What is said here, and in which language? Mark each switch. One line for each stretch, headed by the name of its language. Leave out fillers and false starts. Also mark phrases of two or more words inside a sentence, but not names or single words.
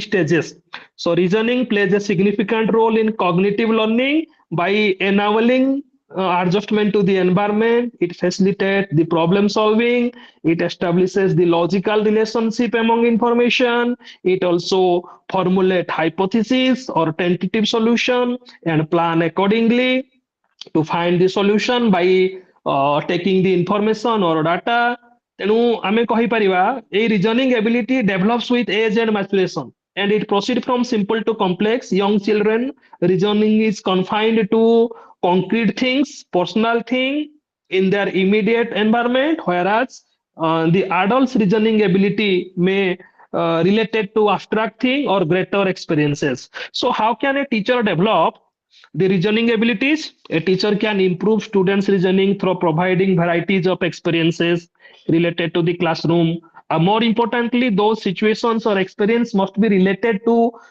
English: stages so reasoning plays a significant role in cognitive learning by enabling adjustment to the environment it facilitates the problem solving it establishes the logical relationship among information it also formulate hypothesis or tentative solution and plan accordingly to find the solution by taking the information or data
Odia: ତେଣୁ ଆମେ କହିପାରିବା ଏଇ
English: reasoning ability develops with age and maturation and it proceed from simple to complex young children reasoning is confined to concrete things personal thing in their immediate environment whereas the adults reasoning ability may related to abstract thing or greater experiences so how can a teacher develop the reasoning abilities a teacher can improve students reasoning through providing varieties of experiences related to the classroom more importantly those situations or experience must be related to